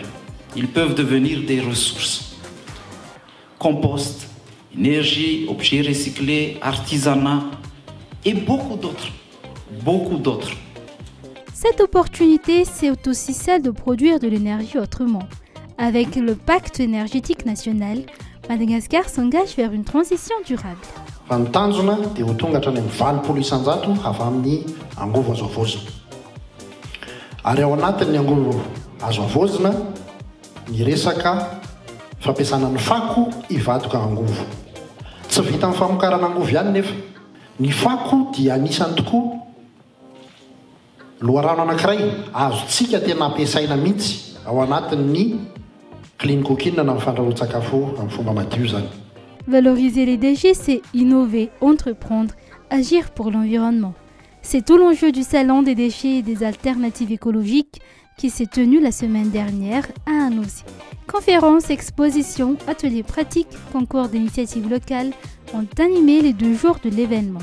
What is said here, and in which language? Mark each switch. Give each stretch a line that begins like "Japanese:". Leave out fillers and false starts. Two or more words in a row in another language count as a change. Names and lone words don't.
French: Ils peuvent devenir des ressources. Compost, énergie, objets recyclés, artisanat et beaucoup d'autres. Beaucoup d'autres. Cette opportunité, c'est aussi celle de produire de l'énergie autrement. Avec le pacte énergétique national, Madagascar s'engage vers une transition durable.
Malagasy: Fa ny tanjona dia ho tonga hatrany amin'ny 20 isan-jato avy amin'ny angovo azo avozina. Ary ao anatin'ny angovo azo avozina ny resaka fampiasana ny fako hivadoka angovo. Tsy vita amin'ny famokarana angovo ihany nefa. Ny fako dia anisany tokoa loharano anankiray azontsika tena ampiasaina mihitsy ao anatin'ny
English: clean cooking
Malagasy: na amin'ny fandrahoan-tsakafo amin'ny fomba madio zany.
French: Valoriser les déchets, c'est innover, entreprendre, agir pour l'environnement. C'est tout l'enjeu du Salon des déchets et des alternatives écologiques qui s'est tenu la semaine dernière à Anosi. Conférences, expositions, ateliers pratiques, concours d'initiatives locales ont animé les 2 jours de l'événement.